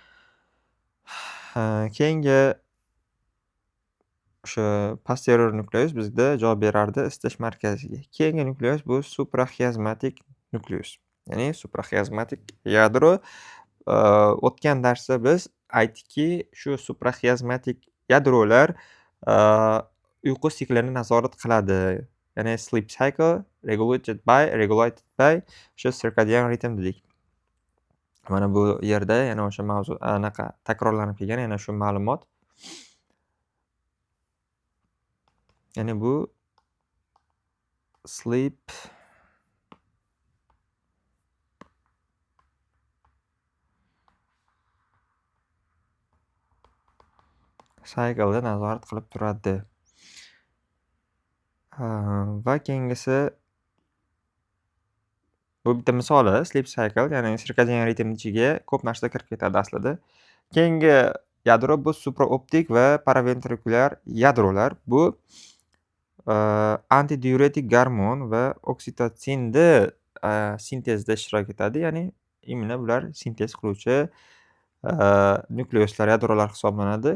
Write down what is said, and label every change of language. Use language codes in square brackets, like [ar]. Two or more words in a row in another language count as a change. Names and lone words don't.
[uz] Keyingi o'sha posterior nukleus bizda javob berardi isitish markaziga. Keyingi nukleus bu supraxiazmatik nukleus, ya'ni supraxiazmatik yadro. O'tgan darsda biz aytdikki, shu supraxiazmatik yadrolar uyqu siklini nazorat qiladi. [en] Ya'ni sleep cycle regulated by o'sha circadian rhythm dedik. [uz] Mana bu yerda yana o'sha mavzu anaqa takrorlanib kelgan yana shu ma'lumot. Ya'ni bu [en] sleep cycle'da [uz] nazorat qilib turadi. Va keyingisi bu bitta misoli [en] sleep cycle, [uz] ya'ni circadian ritm ichiga ko'p narsa kirib ketadi aslida. Keyingi yadro bu supraoptik va paraventrikulyar yadrolar. Bu antidiuretik gormon va oksitotsinni sintezda ishtirok etadi. Ya'ni imенно bular sintez qiluvchi nukleuslar, yadrolar hisoblanadi.